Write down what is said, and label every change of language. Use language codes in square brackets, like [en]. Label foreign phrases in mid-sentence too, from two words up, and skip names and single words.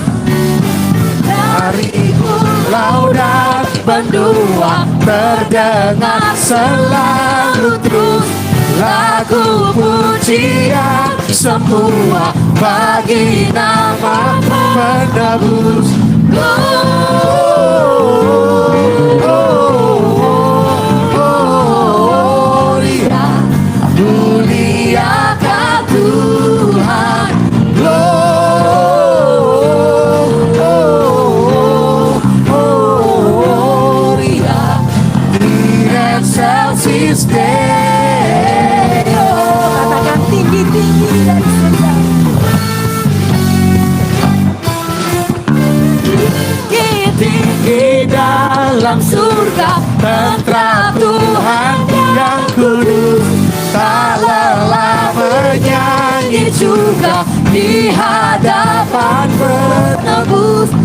[id] Dari pulau dan benua terdengar selalu terus lagu pujian semua bagi nama penebus. Gloria, muliakan Tuhan. [la] Gloria in excelsis Deo. [id] Katakan tinggi-tinggi dari surga. Tinggi dalam surga, tentram Tuhan yang kudus, tak lelah menyanyi juga di hadapan penebus.